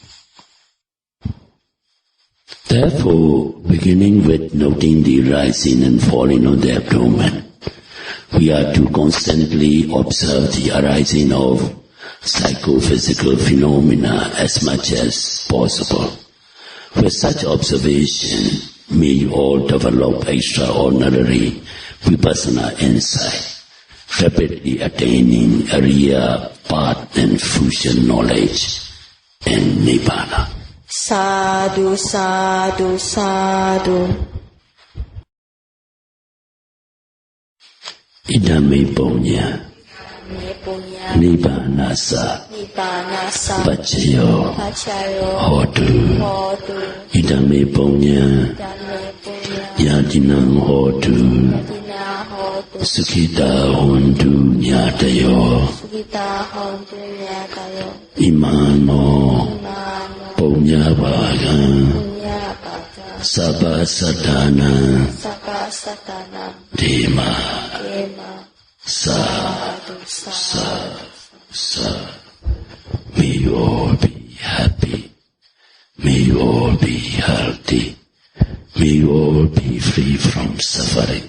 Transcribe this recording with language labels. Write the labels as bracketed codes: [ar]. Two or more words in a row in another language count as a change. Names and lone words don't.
[en] Therefore, beginning with noting the rising and falling of the abdomen, we are to constantly observe the arising of psychophysical phenomena as much as possible. With such observation, may you all develop extraordinary vipassana insight, rapidly attaining Arya path and fusion knowledge and Nibbana. [pi] Sadhu, sadhu, sadhu. Idame punya Nibbanasa Pachayo Hotu Idame punya Yadinam Hotu Sukita Hontu Nyatayo Imano Punya Bhagan Sabha Satana Dema [en] May you all be happy. May you all be healthy. May you all be free from suffering.